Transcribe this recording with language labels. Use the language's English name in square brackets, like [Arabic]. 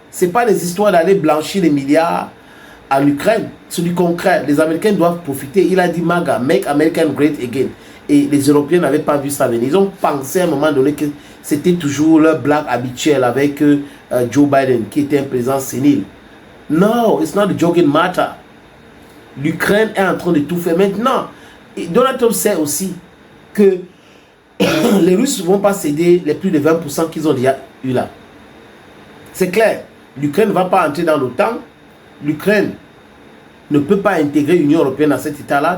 [French] Ce n'est pas des histoires d'aller blanchir les milliards en Ukraine. C'est du concret. Les Américains doivent profiter. Il a dit MAGA, [English] Make America Great Again. [French] Et les Européens n'avaient pas vu ça venir. Ils ont pensé à un moment donné que c'était toujours leur blague habituelle avec Joe Biden, qui était un président sénile. [English] No, it's not a joking matter. [French] L'Ukraine est en train de tout faire maintenant. Et Donald Trump sait aussi que les Russes ne vont pas céder les plus de 20% qu'ils ont déjà eu là. C'est clair. L'Ukraine ne va pas entrer dans l'OTAN. L'Ukraine ne peut pas intégrer l'Union européenne dans cet état-là.